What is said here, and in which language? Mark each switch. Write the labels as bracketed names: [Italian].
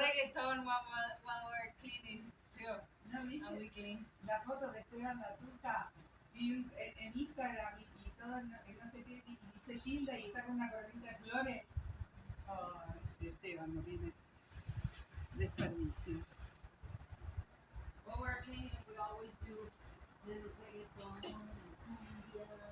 [English] reggaeton while we're cleaning too. [Spanish] ¿No [English] And [Spanish] viste [English] we clean. [Spanish] la foto de Esteban La Turca en Instagram y todo, no sé qué, y dice Gilda y está con una corriente de flores? Oh, sí, Esteban no tiene desperdicio. [English] While we're cleaning, we always do little reggaeton and cumbia.